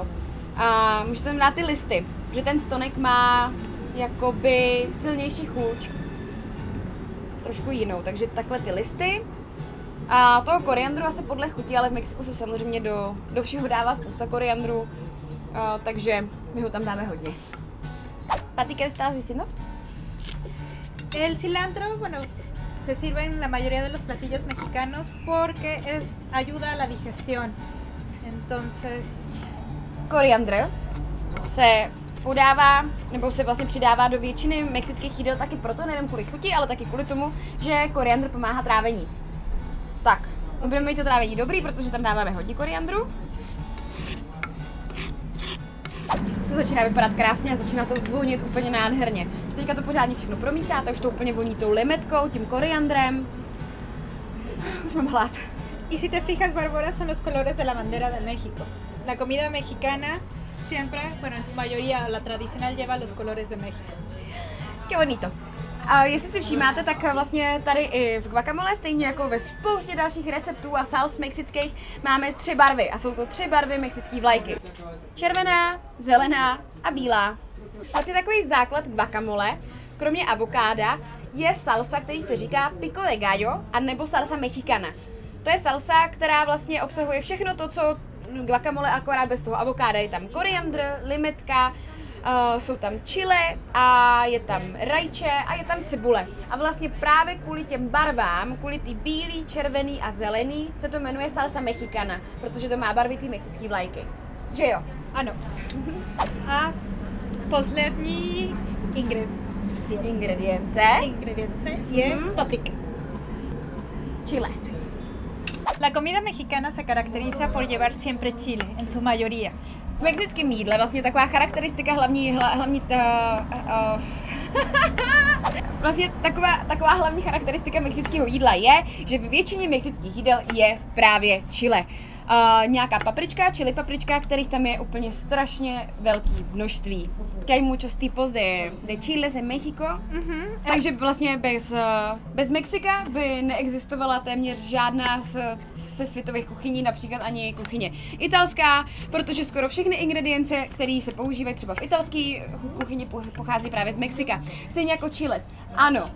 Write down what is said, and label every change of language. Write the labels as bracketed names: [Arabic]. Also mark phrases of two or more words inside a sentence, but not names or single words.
[Czech] A můžete tam dát ty listy, že ten stonek má jakoby silnější chuť. Trošku jinou, takže takhle ty listy. A toho koriandru asi podle chuti, ale v Mexiku se samozřejmě do všeho dává spousta koriandru, takže my ho tam dáme hodně. Paty, [Spanish] ¿qué estás diciendo? El cilantro, bueno, se sirve en la mayoría de los platillos mexicanos porque ayuda a la digestión. Entonces... [Czech] Koriandr se podává, nebo se vlastně přidává do většiny mexických jídel taky proto, nejen kvůli chuti, ale taky kvůli tomu, že koriandr pomáhá trávení. Tak, budeme mít to trávení dobrý, protože tam dáváme hodně koriandru. To začíná vypadat krásně a začíná to vonit úplně nádherně. Teďka to pořádně všechno promícháte, už to úplně voní tou limetkou, tím koriandrem. Už mám hlad. [Spanish] Y si te fijas, Bárbara, son los colores de la bandera de México. La comida mexicana siempre, bueno, en su mayoría, la tradicional lleva los colores de México. Qué bonito. [Czech] A jestli si všímáte, tak vlastně tady i v guacamole, stejně jako ve spoustě dalších receptů a sals mexických, máme 3 barvy a jsou to 3 barvy mexické vlajky. Červená, zelená a bílá. Vlastně takový základ guacamole, kromě avokáda, je salsa, který se říká [Spanish] pico de gallo, [Czech] anebo [Spanish] salsa mexicana. [Czech] To je salsa, která vlastně obsahuje všechno to, co guacamole, akorát bez toho avokáda. Je tam koriandr, limetka, jsou tam chile a je tam rajče a je tam cibule. A vlastně právě kvůli těm barvám, kvůli ty bílý, červený a zelený, se to jmenuje [Spanish] salsa mexicana, [Czech] protože to má barvy té mexické vlajky. Že jo? Ano. A poslední Ingredience je paprika. Chile. [Spanish] La comida mexicana se caracteriza por llevar siempre chile, en su mayoría. [Czech] V mexickém jídle vlastně taková charakteristika vlastně taková hlavní charakteristika mexického jídla je, že ve většině mexických jídel je právě chile. Nějaká paprička, chili paprička, kterých tam je úplně strašně velké množství. [Spanish] Que hay muchos tipos de chiles en México. [Czech] Takže vlastně bez Mexika by neexistovala téměř žádná ze světových kuchyní, například ani kuchyně italská, protože skoro všechny ingredience, které se používají třeba v italské kuchyni, pochází právě z Mexika. Stejně jako chiles. Ano.